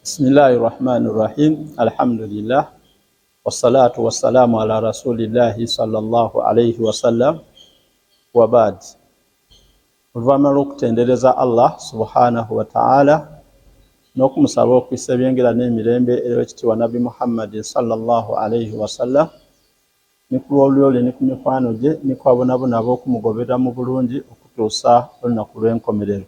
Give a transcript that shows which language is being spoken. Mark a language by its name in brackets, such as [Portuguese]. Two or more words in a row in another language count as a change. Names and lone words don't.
[Arabic] Bismillahirrahmanirrahim. Alhamdulillah. والصلاة والسلام على رسول الله صلى الله عليه وسلم. وبعد. [Ganda] Oluvannyuma lw'okutendereza Allah [Arabic] سبحانه وتعالى [Ganda] n'okumusaba okwisa ebyengera n'emirembe eri w'ekitiibwa Nabbi Muhammad [Arabic] صلى الله عليه وسلم, [Ganda] ne ku lw'olulyo ne ku mikwano gye ne ku abonabona ab'okumugoberera mu bulungi okutuusa olunaku lw'enkomerero.